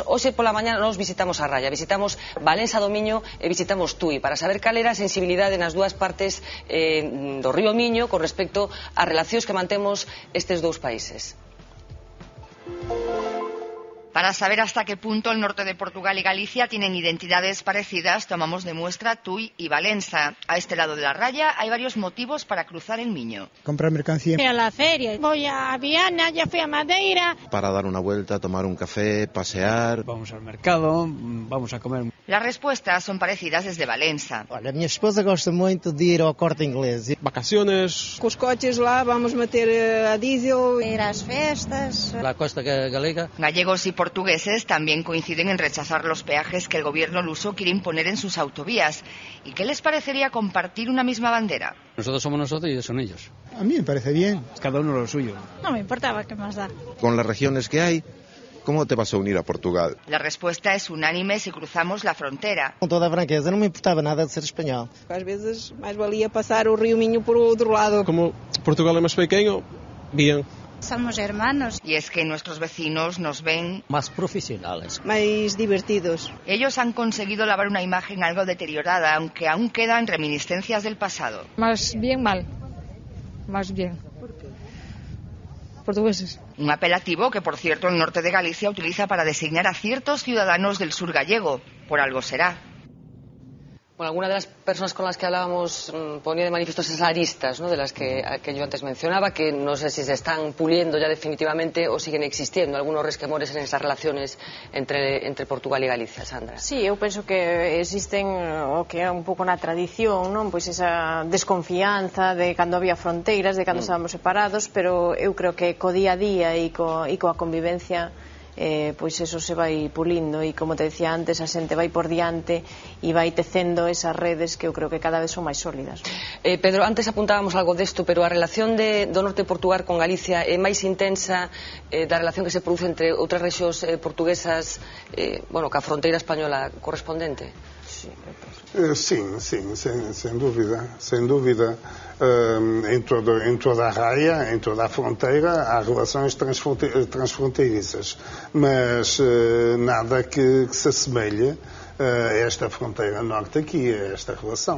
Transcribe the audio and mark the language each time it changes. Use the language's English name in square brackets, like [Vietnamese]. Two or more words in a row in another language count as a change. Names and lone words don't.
[Galician] Hoxe pola mañá nos visitamos a raya, visitamos Valença do Miño e visitamos Tui para saber cal era a sensibilidade nas dúas partes do río Miño con respecto ás relacións que mantemos estes dous países. [Spanish] Para saber hasta qué punto el norte de Portugal y Galicia tienen identidades parecidas, tomamos de muestra Tui y Valença. A este lado de la raya hay varios motivos para cruzar el Miño. Comprar mercancía. Fui a la feria, voy a Viana, ya fui a Madeira. Para dar una vuelta, tomar un café, pasear. Vamos al mercado, vamos a comer. Las respuestas son parecidas desde Valença. [Portuguese] Olha, a minha esposa gosta muito de ir ao Corte Inglês. [Spanish] Vacaciones. [Portuguese] Com os coches lá, vamos meter a diesel. Ir às festas. [Spanish] La costa galega. Gallegos y portugueses también coinciden en rechazar los peajes que el gobierno luso quiere imponer en sus autovías. ¿Y qué les parecería compartir una misma bandera? Nosotros somos nosotros y ellos son ellos. A mí me parece bien. Cada uno lo suyo. No me importaba, ¿qué más da? Con las regiones que hay, ¿cómo te vas a unir a Portugal? La respuesta es unánime si cruzamos la frontera. [Portuguese] Com toda a franqueza, não me importava nada de ser espanhol. Às vezes, mais valia passar o Rio Minho por outro lado. [Spanish] Como Portugal es más pequeño, bien. Somos hermanos. Y es que nuestros vecinos nos ven más profesionales, más divertidos. Ellos han conseguido lavar una imagen algo deteriorada, aunque aún quedan reminiscencias del pasado. Más bien mal. Más bien. Portugueses. Un apelativo que, por cierto, el norte de Galicia utiliza para designar a ciertos ciudadanos del sur gallego. Por algo será. Bueno, algunas de las personas con las que hablábamos ponía de manifiesto esas aristas, ¿no?, de las que yo antes mencionaba, que no sé si se están puliendo ya definitivamente o siguen existiendo algunos resquemores en esas relaciones entre Portugal y Galicia. Sandra. [Galician] Sí, eu penso que existen o que é un pouco na tradición, non? Pois esa desconfianza de cando había fronteiras, de cando estábamos separados, pero eu creo que co día a día e coa convivencia pois eso se vai pulindo e, como te decía antes, a xente vai por diante e vai tecendo esas redes que eu creo que cada vez son máis sólidas. Pedro, antes apuntábamos algo desto, pero a relación do norte de Portugal con Galicia é máis intensa da relación que se produce entre outras rexións portuguesas, bueno, que a fronteira española correspondente? [Portuguese] Sim, sem dúvida. Em toda a raia, em toda a fronteira, há relações transfronteiriças, mas nada que se assemelhe a esta fronteira norte aqui, a esta relação.